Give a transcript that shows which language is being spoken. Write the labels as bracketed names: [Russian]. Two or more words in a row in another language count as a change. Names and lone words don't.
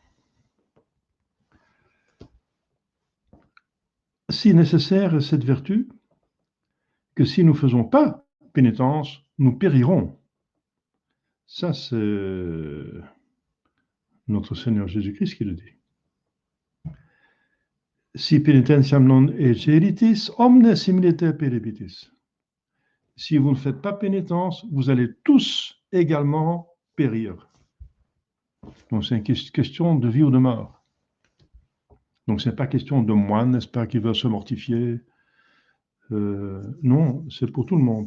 [French] Si nécessaire est cette vertu, que si nous ne faisons pas pénitence, nous périrons. Ça, c'est notre Seigneur Jésus-Christ qui le dit. [Latin] Si penitentiam non egeritis, omne similiter peribitis. [French] Si vous ne faites pas pénitence, vous allez tous également périr. Donc c'est une question de vie ou de mort. Donc ce n'est pas question de moine, n'est-ce pas, qui veut se mortifier. Non, c'est pour tout le monde.